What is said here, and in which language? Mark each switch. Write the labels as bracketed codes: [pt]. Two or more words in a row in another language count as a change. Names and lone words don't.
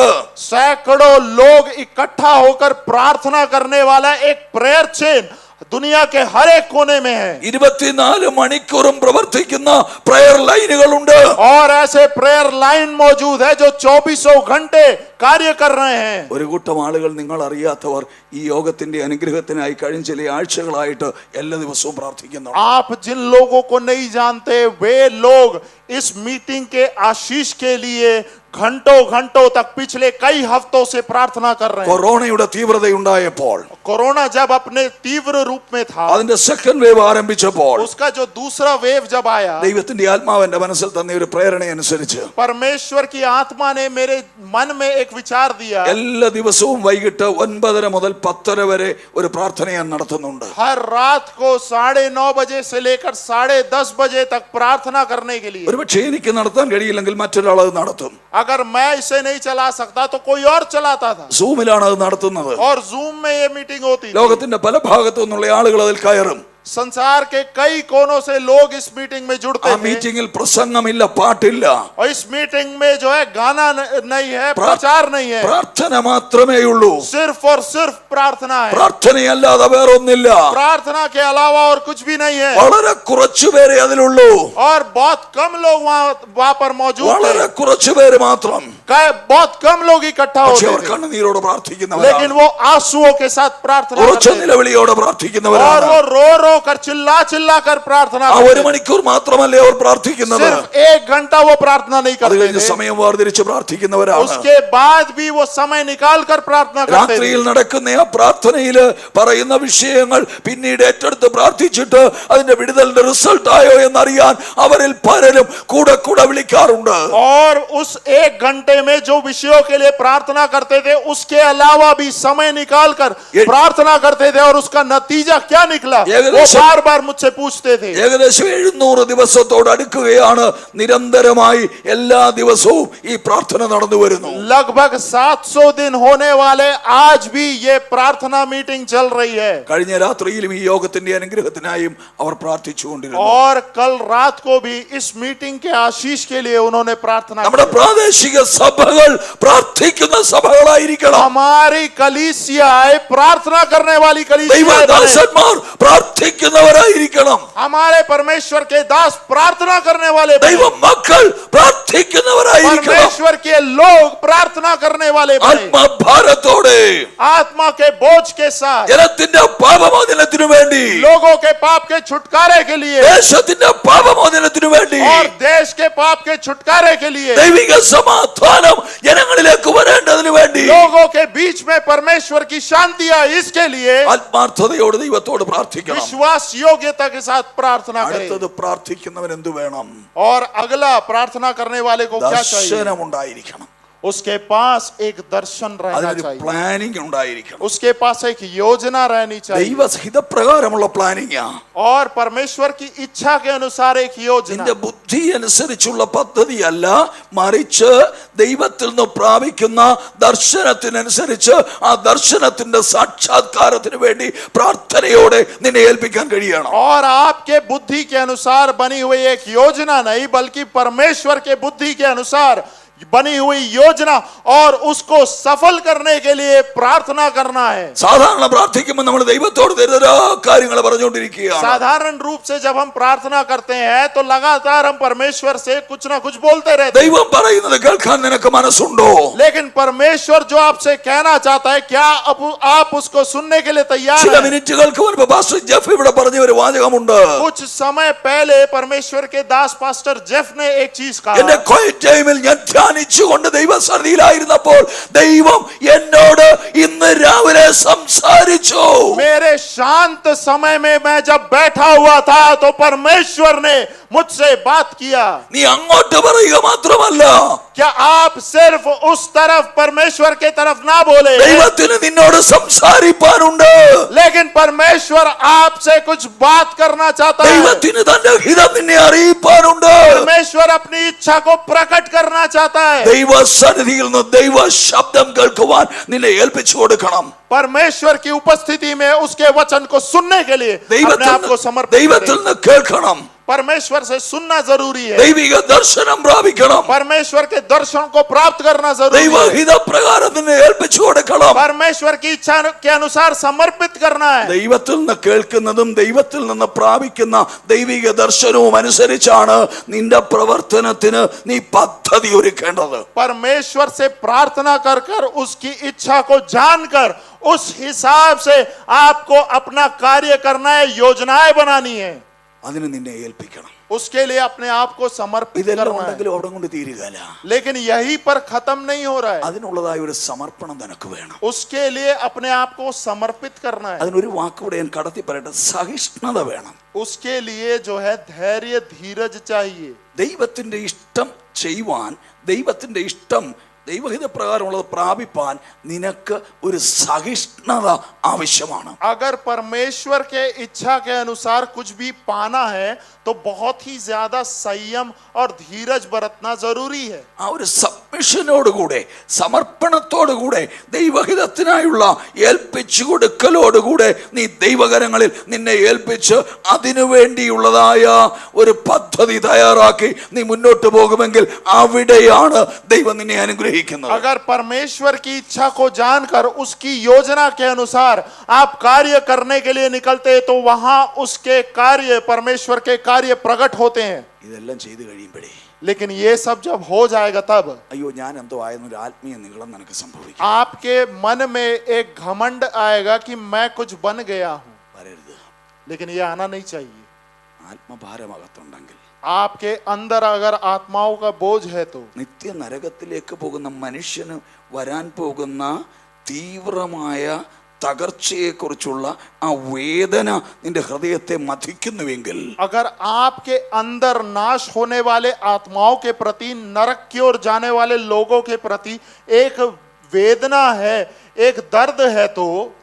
[hi] सैकड़ों लोग इकट्ठा होकर प्रार्थना करने वाला एक [en] prayer chain [hi] दुनिया के हर एक कोने में है. [ml] 24 മണിക്കൂറും പ്രവർത്തിക്കുന്ന പ്രയർ ലൈനുകളുണ്ട്. [hi] और ऐसे [en] prayer line [hi] मौजूद है जो 24 घंटे कार्य कर रहे हैं. [ml] ഒരു കൂട്ടം ആളുകൾ നിങ്ങൾ അറിയാത്തവർ ഈ യോഗത്തിന്റെ അനുഗ്രഹത്തിനായി കഴിഞ്ഞ ചില ആഴ്ചകളായിട്ട് എല്ലാ ദിവസവും പ്രാർത്ഥിക്കുന്നു. [hi] आप जिन लोगों को नहीं जानते वे लोग इस मीटिंग के आशीष के लिए घंटों तक पिछले कई हफ्तों से प्रार्थना कर रहे हैं. [ml] കൊറോണയുടെ തീവ്രതയുണ്ടായപ്പോൾ, [hi] कोरोना जब अपने तीव्र रूप में था, [ml] അതിന്റെ [en] second wave [ml] ആരംഭിച്ചപ്പോൾ, [hi] उसका जो दूसरा वेव जब आया, [ml] ദൈവത്തിന്റെ ആത്മാവിന്റെ മനസ്സിൽ തന്നെ ഒരു പ്രേരണ അനുസരിച്ച് [hi] परमेश्वर की आत्मा ने मेरे मन में एक विचार दिया. [ml] എല്ലാ ദിവസവും വൈകിട്ട് 9:30 മുതൽ 10:30 വരെ ഒരു പ്രാർത്ഥന ഞാൻ നടത്തുന്നുണ്ട്. [hi] हर रात को 9:30 बजे से लेकर 10:30 बजे तक प्रार्थना करने के लिए. [ml] ഒരുപക്ഷെ എനിക്ക് നടത്താൻ കഴിയില്ലെങ്കിൽ മറ്റൊരാൾ അത് നടത്തും. [hi] अगर मैं इसे नहीं चला सकता तो कोई और चलाता था. [ml] സൂമിലാണ് അത് നടത്തുന്നത്. [hi] और जूम में ये मीटिंग होती थी. [ml] ലോകത്തിന്റെ പല ഭാഗത്തു നിന്നുള്ള ആളുകൾ അതിൽ കയറും. [hi] संसार के कई कोनों से लोग इस मीटिंग में जुड़ते [ml] ആ [hi] थे. [ml] മീറ്റിംഗിൽ പ്രസംഗമില്ല, പാട്ടില്ല, [hi] और इस मीटिंग में जो है गाना नहीं है, प्रचार नहीं है, [ml] പ്രാർത്ഥന മാത്രമേ ഉള്ളൂ. [hi] सिर्फ और सिर्फ प्रार्थना है. [ml] പ്രാർത്ഥനയല്ലാതെ വേറൊന്നില്ല. [hi] प्रार्थना के अलावा और कुछ भी नहीं है. [ml] വളരെ കുറച്ചു പേരെ അതിലുള്ളൂ. [hi] और बहुत कम लोग वहां पर मौजूद [ml] വളരെ [hi] थे. [ml] കുറച്ചു പേര് മാത്രം. [hi] बहुत कम लोग इकट्ठा [ml] പക്ഷെ [hi] होते [ml] അവർ [hi] थे. [ml] കണ്ണുനീരോട് [hi] लेकिन [ml] പ്രാർത്ഥിക്കുന്നവരാണ്. [hi] वो आंसुओं के साथ प्रार्थना [ml] ഉറച്ച [hi] करते थे. [ml] നിലവിളിയോടെ [hi] और [ml] പ്രാർത്ഥിക്കുന്നവരാണ്. [hi] वो रो कर चिल्ला कर प्रार्थना [ml] ആ [hi] करते 1 थे. [ml] മണിക്കൂർ മാത്രമല്ലേ അവർ പ്രാർത്ഥിക്കുന്നത്. [hi] सिर्फ 1 घंटा वो प्रार्थना नहीं [ml] അത് [hi] करते [ml] കഴിഞ്ഞ് [hi] थे. [ml] സമയം വേർതിരിച്ച് പ്രാർത്ഥിക്കുന്നവരാണ്. [hi] उसके बाद भी वो समय निकाल कर प्रार्थना करते थे. [ml] രാത്രിയിൽ നടക്കുന്ന ആ പ്രാർത്ഥനയിൽ പറയുന്ന വിഷയങ്ങൾ പിന്നീട് ഏറ്റെടുത്ത് പ്രാർത്ഥിച്ചിട്ട് അതിന്റെ വിടുതലിന്റെ റിസൾട്ട് ആയോ എന്നറിയാൻ അവരിൽ പലരും കൂടെ വിളിക്കാറുണ്ട്. [hi] और उस 1 घंटे में जो विषयों के लिए प्रार्थना करते थे उसके अलावा भी समय निकाल कर प्रार्थना करते थे. और उसका नतीजा क्या निकला [ml] ഏകദേശം [hi] बार बार मुझसे पूछते थे। [ml] ഏകദേശം 700 ദിവസത്തോട് അടുക്കുകയാണ്. നിരന്തരമായി എല്ലാ ദിവസവും ഈ പ്രാർത്ഥന നടന്നു വരുന്നു. [hi] लगभग 700 दिन होने वाले आज भी ये प्रार्थना मीटिंग चल रही है। [ml] കഴിഞ്ഞ രാത്രിയിലും ഈ യോഗത്തിന്റെ അനുഗ്രഹത്തിനായും അവർ പ്രാർത്ഥിച്ചുകൊണ്ടിരുന്നു. [hi] और कल रात को भी इस मीटिंग के आशीष के लिए उन्होंने प्रार्थना [ml] നമ്മുടെ [hi] की। [ml] പ്രാദേശിക സഭകൾ പ്രാർത്ഥിക്കുന്ന സഭകളായിരിക്കണം. [hi] हमारी कलीसियाएं प्रार्थना करने वाली कलीसियाएं बने। [ml] ദൈവദാസന്മാർ പ്രാർത്ഥിക്കുന്നവരായിരിക്കണം. [hi] हमारे परमेश्वर के दास प्रार्थना करने वाले बने। [ml] ദൈവ മക്കൾ പ്രാർത്ഥിക്കുന്നവരായിരിക്കണം. [hi] परमेश्वर के लोग प्रार्थना करने वाले बने। [ml] ആത്മഭാരത്തോടെ [hi] आत्मा के बोझ के साथ, [ml] ജനത്തിന്റെ പാപമോചനത്തിനു വേണ്ടി, [hi] लोगों के पाप के छुटकारे के लिए [ml] ദേശത്തിന്റെ പാപമോചനത്തിനു വേണ്ടി, [hi] और देश के पाप के छुटकारे के लिए, [ml] ദൈവിക സമാധാനം ജനങ്ങളിലേക്ക് വരേണ്ടതിനു വേണ്ടി [hi] लोगों के बीच में परमेश्वर की शांति आए, इसके लिए [ml] ആത്മാർത്ഥതയോട് ദൈവത്തോട് പ്രാർത്ഥിക്കണം. [hi] विश्वास योग्यता के साथ प्रार्थना करें। [ml] അടുത്തത് പ്രാർത്ഥിക്കുന്നവൻ എന്തു വേണം? [hi] और अगला प्रार्थना करने वाले को क्या चाहिए? [ml] ദർശനം ഉണ്ടായിരിക്കണം. [hi] उसके पास एक दर्शन रहना [ml] അതിനൊരു [hi] चाहिए, [ml] പ്ലാനിങ് ഉണ്ടായിരിക്കണം. [hi] उसके पास एक योजना रहनी चाहिए [ml] ദൈവഹിതപ്രകാരമുള്ള പ്ലാനിങ്ങാ. [hi] और परमेश्वर की इच्छा के अनुसार एक योजना। [ml] നിന്റെ ബുദ്ധി അനുസരിച്ചുള്ള പദ്ധതിയല്ല, മറിച്ച് ദൈവത്തിൽ നിന്ന് പ്രാപിക്കുന്ന ദർശനത്തിനനുസരിച്ച് ആ ദർശനത്തിന്റെ സാക്ഷാത്കാരത്തിന് വേണ്ടി പ്രാർത്ഥനയോടെ നിന്നെ ഏൽപ്പിക്കാൻ കഴിയണം. [hi] और आपके बुद्धि के अनुसार बनी हुई एक योजना नहीं, बल्कि परमेश्वर के बुद्धि के अनुसार बनी हुई योजना और उसको सफल करने के लिए प्रार्थना करना है। [ml] സാധാരണ പ്രാർത്ഥിക്കുമ്പോൾ നമ്മൾ ദൈവത്തോട് ദരിദ്ര കാര്യങ്ങൾ പറഞ്ഞുകൊണ്ടിരിക്കുകയാണ്. [hi] साधारण रूप से जब हम प्रार्थना करते हैं तो लगातार हम परमेश्वर से कुछ ना कुछ बोलते रहते हैं। [ml] ദൈവം പറയുന്നത് കേൾക്കാൻ നിനക്ക് മനസ്സുണ്ടോ? [hi] लेकिन परमेश्वर जो आपसे कहना चाहता है, क्या आप उसको सुनने के लिए तैयार [ml] ചില [hi] हैं? [ml] മിനിറ്റുകൾക്ക് മുൻപ് പാസ്റ്റർ ജെഫ് ഇവിടെ പറഞ്ഞ ഒരു വാചകമുണ്ട്. [hi] कुछ समय पहले परमेश्वर के दास पास्टर जेफ ने एक चीज [ml] എന്റെ [hi] कहा। [ml] ക്വയറ്റ് ടൈമിൽ ഞാൻ ധ്യാനിച്ചുകൊണ്ട് ദൈവസന്നിധിയിലായിരുന്നപ്പോൾ ദൈവം എന്നോട് ഇന്ന് രാവിലെ സംസാരിച്ചു. [hi] मेरे शांत समय में मैं जब बैठा हुआ था तो परमेश्वर ने मुझसे बात किया। [ml] നീ അങ്ങോട്ട് പറയുക മാത്രമല്ല, [hi] क्या आप सिर्फ उस तरफ परमेश्वर के तरफ ना बोले, [ml] ദൈവത്തിന് നിന്നോട് സംസാരിപ്പാനുണ്ട്. [hi] लेकिन परमेश्वर आपसे कुछ बात करना चाहता है। [ml] ദൈവത്തിന് തന്റെ ഹിതം നിന്നെ അറിയിപ്പാനുണ്ട്. [hi] परमेश्वर अपनी इच्छा को प्रकट करना चाहता है। [ml] ദൈവസന്നിധിയിൽ നിന്ന് ദൈവ ശബ്ദം കേൾക്കുവാൻ നിന്നെ ഏൽപ്പിച്ചു കൊടുക്കണം. [hi] परमेश्वर की उपस्थिति में उसके वचन को सुनने के लिए अपने आप को समर्पित [ml] ദൈവത്തിൽ [hi] करें। [ml] നിന്ന് കേൾക്കണം. [hi] परमेश्वर से सुनना जरूरी है। [ml] ദൈവിക ദർശനം പ്രാപിക്കണം. [hi] परमेश्वर के दर्शन को प्राप्त करना जरूरी है। [ml] ദൈവഹിതപ്രകാരം നിന്നെ ഏൽപ്പിച്ചു കൊടുക്കണം. [hi] परमेश्वर की इच्छा के अनुसार समर्पित करना है। [ml] ദൈവത്തിൽ നിന്ന് കേൾക്കുന്നതും ദൈവത്തിൽ നിന്ന് പ്രാപിക്കുന്ന ദൈവിക ദർശനവും അനുസരിച്ചാണ് നിന്റെ പ്രവർത്തനത്തിന് നീ പദ്ധതി ഒരുക്കേണ്ടത്. [hi] परमेश्वर से प्रार्थना कर कर उसकी इच्छा को जानकर उस हिसाब से आपको अपना कार्य करना है, योजनाएं बनानी है। [ml] അതിന് നിന്നെ ഏൽപ്പിക്കണം. [hi] उसके लिए अपने आप को समर्पित [ml] ഇതെല്ലാം [hi] करना है। [ml] ഉണ്ടെങ്കിലും അവിടെ കൊണ്ട് തീരുകയില്ല. [hi] लेकिन यही पर खत्म नहीं हो रहा है। [ml] അതിനുള്ളതായ ഒരു സമർപ്പണം നിനക്ക് വേണം. [hi] उसके लिए अपने आप को समर्पित करना है। [ml] അതിനൊരു വാക്കുകൂടെ ഞാൻ കടത്തി പറയട്ടെ, സഹിഷ്ണുത വേണം. [hi] उसके लिए जो है धैर्य धीरज चाहिए। [ml] ദൈവത്തിന്റെ ഇഷ്ടം ചെയ്യുവാൻ, ദൈവത്തിന്റെ ഇഷ്ടം ദൈവഹിതപ്രകാരമുള്ളത് പ്രാപിപ്പാൻ നിനക്ക് ഒരു സഹിഷ്ണുത ആവശ്യമാണ്. [hi] अगर परमेश्वर के इच्छा के अनुसार कुछ भी पाना है तो बहुत ही ज्यादा संयम और धीरज बरतना जरूरी है। [ml] ആ ഒരു സബ്മിഷനോടുകൂടെ, സമർപ്പണത്തോടുകൂടെ, ദൈവഹിതത്തിനായുള്ള ഏൽപ്പിച്ചു കൊടുക്കലോടുകൂടെ നീ ദൈവകരങ്ങളിൽ നിന്നെ ഏൽപ്പിച്ച് അതിനു വേണ്ടിയുള്ളതായ ഒരു പദ്ധതി തയ്യാറാക്കി നീ മുന്നോട്ട് പോകുമെങ്കിൽ അവിടെയാണ് ദൈവം നിന്നെ അനുഗ്രഹിക്കുന്നത്. [hi] अगर परमेश्वर की इच्छा को जानकर उसकी योजना के अनुसार आप कार्य करने के लिए निकलते तो वहां उसके कार्य, परमेश्वर के कार्य प्रकट होते हैं। [ml] ഇതെല്ലാം ചെയ്തു കഴിയുമ്പോഴേ, [hi] लेकिन ये सब जब हो जाएगा तब [ml] അയ്യോ ഞാൻ എന്തോ ആയെന്നൊരു ആത്മീയ നിഗളം നിനക്ക് സംഭവിക്കും. [hi] आपके मन में एक घमंड आएगा कि मैं कुछ बन गया हूं। [ml] വരരുത്. [hi] लेकिन ये आना नहीं चाहिए। [ml] ആത്മഭാരമകത്തുണ്ടെങ്കിൽ, [hi] आपके अंदर अगर आत्माओं का बोझ है तो [ml] നിത്യ നരകത്തിലേക്ക് പോകുന്ന മനുഷ്യന് വരാൻ പോകുന്ന തീവ്രമായ തകർച്ചയെക്കുറിച്ചുള്ള ആ വേദന നിന്റെ ഹൃദയത്തെ മഥിക്കുന്നുവെങ്കിൽ, [hi] अगर आपके अंदर नाश होने वाले आत्माओं के प्रति, नरक की ओर जाने वाले लोगों के प्रति एक वेदना है, एक दर्द है तो